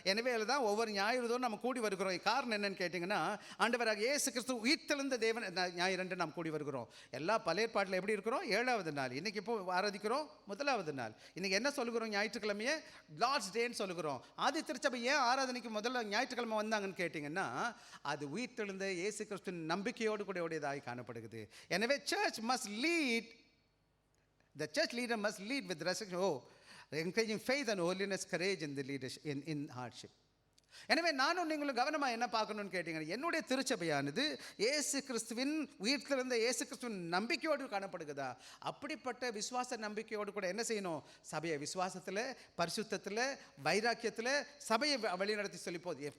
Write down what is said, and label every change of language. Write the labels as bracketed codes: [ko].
[ta] எனவே தான் ஒவ்வொரு ஞாயிறுதோறும் நம்ம கூடி வருகிறோம். காரணம் என்னன்னு கேட்டிங்கன்னா, ஆண்டவராக இயேசு கிறிஸ்து உயிர்த்தெழுந்த தேவன் ஞாயிறு நாம் கூடி வருகிறோம். எல்லா பழைய பாட்டில் எப்படி இருக்கிறோம்? 7வது நாள். இன்னைக்கு இப்போ ஆராதிக்கிறோம் 1வது நாள். இன்னைக்கு என்ன சொல்லுகிறோம்? ஞாயிற்றுக்கிழமையே லார்ட்ஸ் டேன்னு சொல்லுகிறோம். ஆதி திருச்சபை ஏன் ஆராதனைக்கு முதல்ல ஞாயிற்றுக்கிழமை வந்தாங்கன்னு கேட்டிங்கன்னா, அது உயிர்த்தெழுந்த இயேசு கிறிஸ்துவின் நம்பிக்கையோடு கூட உடையதாய் காணப்படுகிறது. எனவே [en] church must lead, the church leader must lead with resurrection hope, encouraging faith and holiness, courage in the leadership, in hardship. [ta] எனவே நானும் நீங்களும் கவனமாக என்ன பார்க்கணும்னு கேட்டிங்கன்னா, என்னுடைய திருச்சபையானது இயேசு கிறிஸ்துவின் உயிர்த்தெழுந்த இயேசு கிறிஸ்துவின் நம்பிக்கையோடு காணப்படுகிறதா? அப்படிப்பட்ட விசுவாச நம்பிக்கையோடு கூட என்ன செய்யணும்? சபையை விசுவாசத்தில், பரிசுத்தத்தில், வைராக்கியத்தில் சபையை வழிநடத்தி சொல்லி போகுது.